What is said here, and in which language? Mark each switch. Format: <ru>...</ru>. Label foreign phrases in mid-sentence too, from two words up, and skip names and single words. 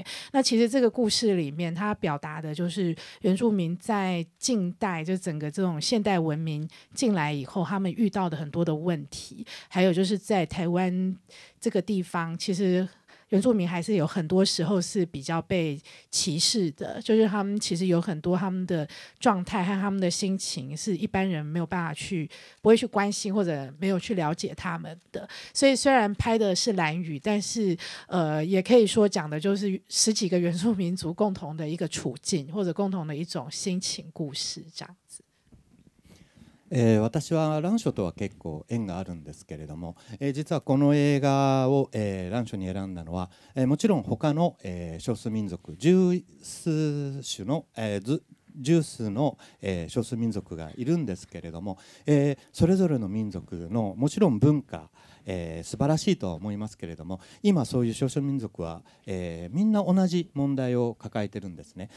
<zh>那其实这个故事里面，它表达的就是原住民在近代，就整个这种现代文明进来以后，他们遇到的很多的问题，还有就是在台湾这个地方，其实原住民还是有很多时候是比较被歧视的，就是他们其实有很多他们的状态和他们的心情是一般人没有办法不会去关心或者没有去了解他们的。所以虽然拍的是兰屿，但是也可以说讲的就是10几个原住民族共同的一个处境，或者共同的一种心情故事这样子。</zh> <ja>私は蘭嶼とは結構縁があるんですけれども、実はこの映画を、蘭嶼に選んだのは、もちろん他の、少数民族十数の少数民族がいるんですけれども、それぞれの民族のもちろん文化、素晴らしいとは思いますけれども、今そういう少数民族は、みんな同じ問題を抱えてるんですね。</ja>